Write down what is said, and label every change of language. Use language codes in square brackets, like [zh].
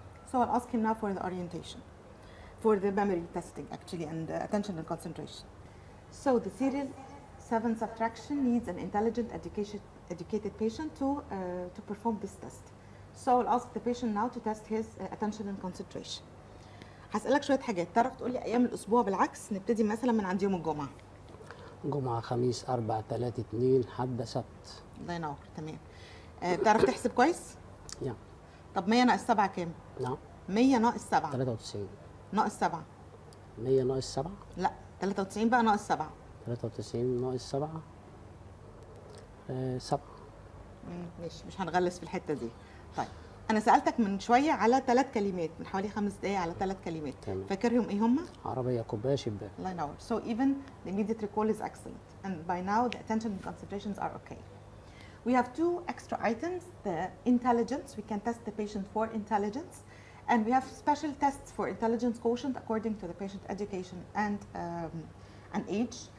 [en] So I'll ask him now for the orientation, for the memory testing actually, and attention and concentration. So the serial 7 subtraction needs an intelligent educated patient to perform this test. So I'll ask the patient now to test his attention and concentration. [ar] هسألك شوية حاجات، تعرف تقول لي أيام الأسبوع بالعكس؟ نبتدي مثلا من عند يوم الجمعة. جمعة، خميس، أربع، 3، 2، حد، سبت. الله ينور. تمام. بتعرف تحسب كويس؟ نعم. طب 100 ناقص 7 كام؟ نعم. 100 ناقص 7. 93. ناقص 7. 100 ناقص 7؟ لا 93 بقى ناقص 7. 93 ناقص 7 7. مش هنغلس في الحتة دي. طيب أنا سألتك من شوية على 3 كلمات، من حوالي 5 دقايق على 3 كلمات. تمام. فاكرهم إيه هم؟ عربية، كوباية، شباك. الله ينور. [en] So even the immediate recall is excellent, and by now the attention and concentrations are okay. We have 2 extra items: the intelligence. We can test the patient for intelligence, and we have special tests for intelligence quotient according to the patient education and age.